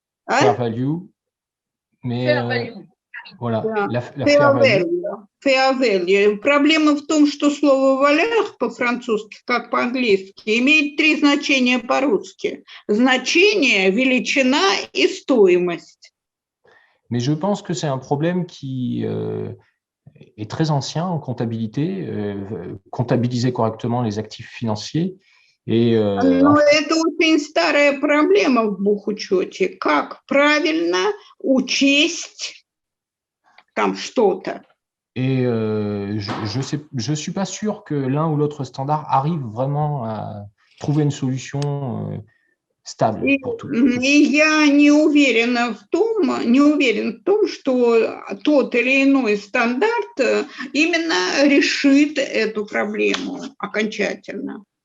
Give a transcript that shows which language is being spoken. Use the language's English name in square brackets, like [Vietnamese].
[French] Fair value. Mais [English] Fair value. [French] voilà, [Russian] Да. [French] la fair value. [English] Fair value. [Russian] Проблема в том, что слово «valeur» по-французски, как по-английски, имеет три значения по-русски. Значение, величина и стоимость. [French] Mais je pense que c'est un problème qui est très ancien en comptabilité, comptabiliser correctement les actifs financiers. Et, [Russian] Но это очень старая проблема в бухучете. Как правильно учесть там что-то. [French] Et je suis pas sûr que l'un ou l'autre standard arrive vraiment à trouver une solution stable pour tout. [Russian] И я не уверен в том, что тот или иной стандарт именно решит эту проблему окончательно.